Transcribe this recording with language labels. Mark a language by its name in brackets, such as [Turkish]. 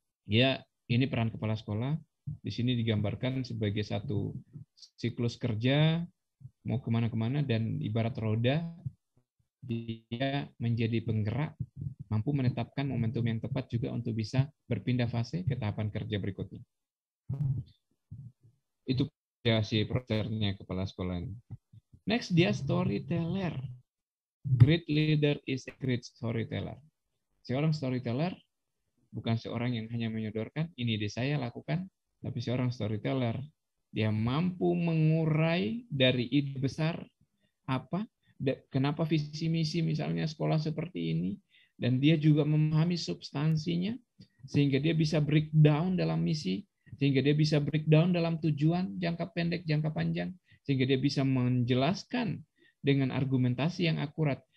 [Indonesian] Ya, ini peran kepala sekolah di sini digambarkan sebagai satu siklus kerja mau kemana-kemana dan ibarat roda dia menjadi penggerak mampu menetapkan momentum yang tepat juga untuk bisa berpindah fase ke tahapan kerja berikutnya. Itu ya si prosernya kepala sekolah ini. Next, dia storyteller. [English] Great leader is a great storyteller. [Indonesian] Seorang storyteller bukan seorang yang hanya menyodorkan, ini ide saya lakukan, tapi seorang storyteller, dia mampu mengurai dari ide besar, kenapa visi misi misalnya sekolah seperti ini, dan dia juga memahami substansinya, sehingga dia bisa breakdown dalam misi, sehingga dia bisa breakdown dalam tujuan jangka pendek, jangka panjang, sehingga dia bisa menjelaskan dengan argumentasi yang akurat.